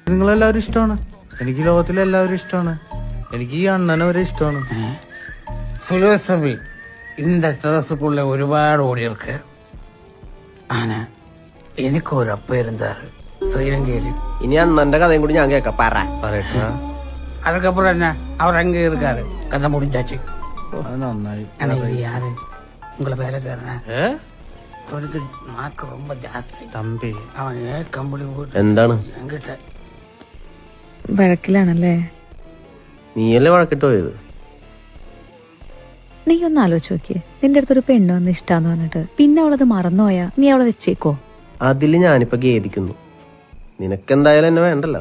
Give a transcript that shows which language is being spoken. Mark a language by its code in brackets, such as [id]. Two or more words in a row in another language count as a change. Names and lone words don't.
[ml] നിങ്ങളെല്ലാവരും ഇഷ്ടമാണ്. എനിക്ക് ലോകത്തിലെ എല്ലാവരും ഇഷ്ടമാണ്. എനിക്ക് ഈ അണ്ണനെ വരെ ഇഷ്ടമാണ്. [ta] ഫിലോസഫി இந்த டெரஸுக்குள்ள ഒരുപാട് ஓடியிருக்கு. ஆனா எனக்கு ஒரு அப்பா இருந்தாரு ஸ்ரீலங்கையில. [ml] ഇനി അണ്ണന്റെ കഥയും കൂടി ഞാൻ കേൾക്കാം. പറയട്ടാ. [ta] அதுக்கப்புறம் என்ன அவர் அங்க இருக்காரு. கதை முடிஞ்சாச்சு. [ml] അത് നന്നായി. [ta] ஆனா இது யாரு? உங்களை வேலைக்காரனா? அவனுக்கு நாக்கு ரொம்ப ஜாஸ்தி. [ml] തമ്പി [ta] அவன் கம்பளி போட்டு [ml] എന്താണ്? [ta] என்கிட்ட [ml] വഴക്കിലാണല്ലേ? നീയല്ലേ വഴക്കിട്ട് പോയത്? നീ ഒന്ന് ആലോചിച്ച് നോക്കിയേ, നിന്റെ അടുത്തൊരു പെണ്ണ് വന്ന് ഇഷ്ടാന്ന് പറഞ്ഞിട്ട് പിന്നെ അവളത് മറന്നുപോയാ നീ അവളെ വെച്ചേക്കോ? അതില് ഞാനിപ്പോ ഖേദിക്കുന്നു. നിനക്കെന്തായാലും എന്നെ വേണ്ടല്ലോ.